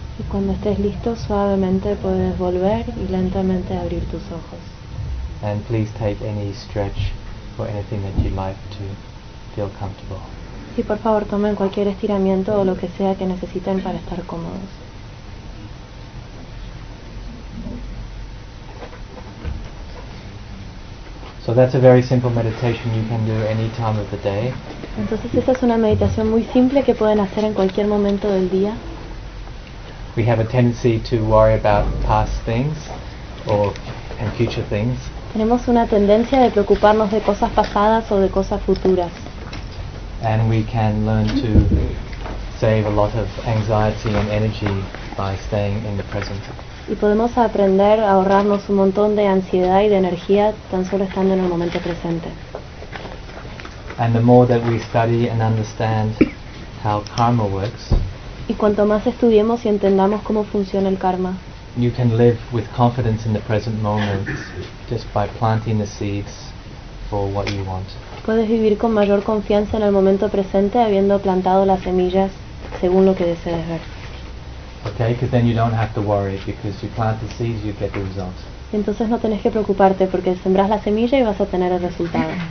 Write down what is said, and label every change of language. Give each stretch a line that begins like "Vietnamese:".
Spanish: Cuando estés listo, suavemente puedes volver y lentamente abrir tus ojos.
English: And please take any stretch or anything that you'd like to feel comfortable.
Spanish: Y por favor, tomen cualquier estiramiento o lo que sea que necesiten para estar cómodos.
English: So that's a very simple meditation you can do any time of the day.
Spanish: Entonces esta es una meditación muy simple que pueden hacer en cualquier momento del día.
English: We have a tendency to worry about past things or and future things.
Spanish: Tenemos una tendencia de preocuparnos de cosas pasadas o de cosas futuras.
English: And we can learn to save a lot of anxiety and energy by staying in the present.
Spanish: Y podemos aprender a ahorrarnos un montón de ansiedad y de energía tan solo estando en el momento presente.
English: And the more that we study and understand how karma works,
Spanish: y cuanto más estudiemos y entendamos cómo funciona el karma,
English: you can live with confidence in the present moment just by planting the seeds for what you want.
Spanish: Puedes vivir con mayor confianza en el momento presente habiendo plantado las semillas según lo que desees ver.
English: Okay, because then you don't have to worry because you plant the seeds, you get the results.
Spanish: Entonces no tenés que preocuparte porque sembrás la semilla y vas a tener el resultado.